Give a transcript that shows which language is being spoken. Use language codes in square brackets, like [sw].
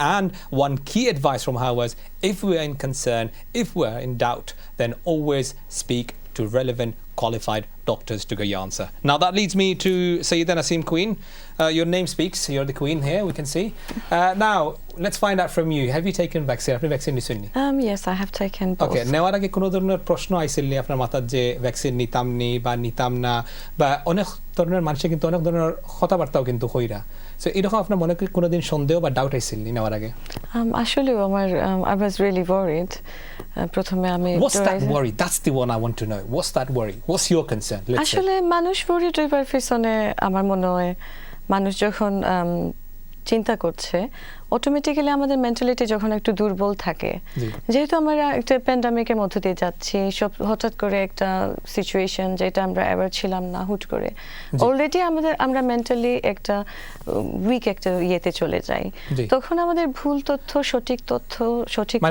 [en] And one key advice from her was, if we are in concern, if we are in doubt, then always speak to relevant qualified doctors to get your answer. Now that leads me to Sayyida Naseem Queen. Your name speaks. You're the queen here, we can see. Now, let's find out from you. Have you taken vaccine? Have you vaccinated? Yes, I have taken both. [bn] Okay, নেওয়ার আগে কোনো ধরনের প্রশ্ন আইছিল নি আপনার মাথায় যে ভ্যাকসিন নিতাম নি বা নিতাম না, বা অনেক ধরনের মানুষে কিন্তু অনেক ধরনের কথাবার্তাও কিন্তু হইরা, সো এরকম আপনার মনে কি কোনোদিন সন্দেহ বা ডাউট আইছিল নি নেওয়ার আগে? আসলে আমার [en] I was really worried. [bn] প্রথমে আমি [en] What's that worry? That's the one I want to know. What's that worry? What's your concern? [bn] আসলে মানুষ worried হইবার পিছনে আমার মনে হয় মানুষ যখন চিন্তা করছে, অটোমেটিক্যালি আমাদের মেন্টালিটি যখন একটু দুর্বল থাকে, যেহেতু আমরা একটা প্যান্ডামিকের মধ্য দিয়ে যাচ্ছি, সব হঠাৎ করে একটা সিচুয়েশন যেটা আমরা অ্যাওয়ার ছিলাম না, হুট করে অলরেডি আমরা মেন্টালি একটা উইক একটা ইয়েতে চলে যাই, তখন আমাদের ভুল তথ্য সঠিক তথ্য সঠিক